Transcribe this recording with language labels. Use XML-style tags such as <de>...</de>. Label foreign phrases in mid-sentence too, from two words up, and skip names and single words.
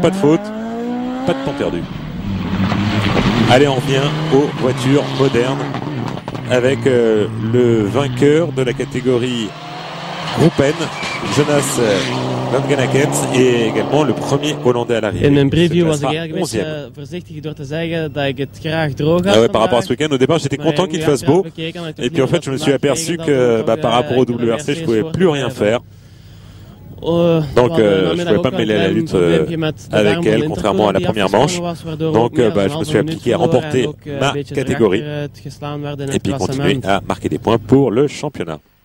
<fr>Pas de faute, pas de temps perdu. Allez, on revient aux voitures modernes avec le vainqueur de la catégorie Groupe N, Jonas Langenakens, et également le premier Hollandais à l'arrivée.</fr> <nl>In mijn preview was ik eigenlijk een beetje voorzichtig door te zeggen dat ik het graag droog had.</nl> <fr>Ah ouais, par rapport à ce week-end, au départ, j'étais content qu'il fasse beau. Et puis en fait, je me suis aperçu que par rapport au WRC, je pouvais plus rien faire. Donc je pouvais pas me mêler à la lutte avec elle, contrairement à la première manche. Donc je me suis appliqué à remporter ma catégorie et puis continuer à marquer des points pour le championnat.</fr>